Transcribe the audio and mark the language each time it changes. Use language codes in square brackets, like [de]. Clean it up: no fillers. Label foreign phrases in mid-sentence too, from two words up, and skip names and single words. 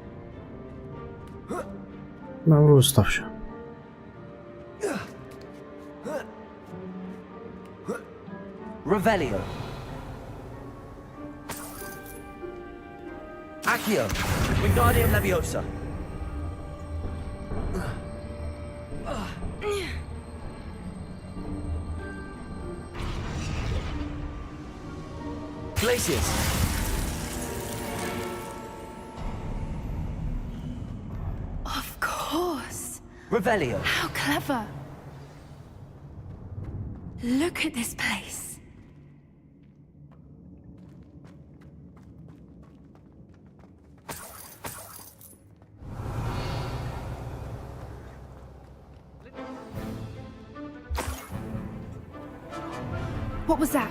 [pl] No, ustaw się. [en] Revelio. Accio. Wingardium Leviosa. Glacius. Of course. Revelio. How clever. Look at this place. What was that?